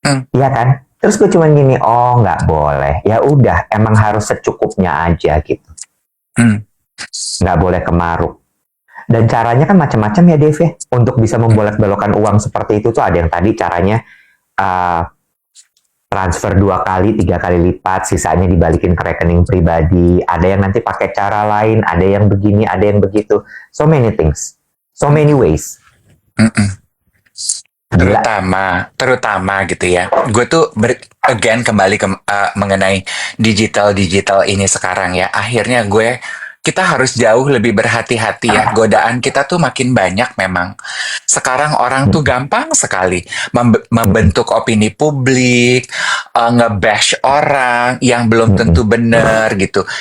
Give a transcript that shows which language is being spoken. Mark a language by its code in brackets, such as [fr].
[id] Iya kan? Terus gue cuman gini, oh nggak boleh. Ya udah, emang harus secukupnya aja gitu. Nggak boleh kemaruk. Dan caranya kan macam-macam ya, Dev ya. Untuk bisa membolak-balikan uang seperti itu tuh ada yang tadi caranya transfer 2 kali, 3 kali lipat, sisanya dibalikin ke rekening pribadi. Ada yang nanti pakai cara lain, ada yang begini, ada yang begitu. [en] So many things, so many ways. [id] Terutama gitu ya. Gue tuh again kembali ke mengenai digital ini sekarang ya. Akhirnya kita harus jauh lebih berhati-hati ya. Godaan kita tuh makin banyak memang. Sekarang orang tuh gampang sekali membentuk opini publik, nge-bash orang yang belum tentu benar gitu.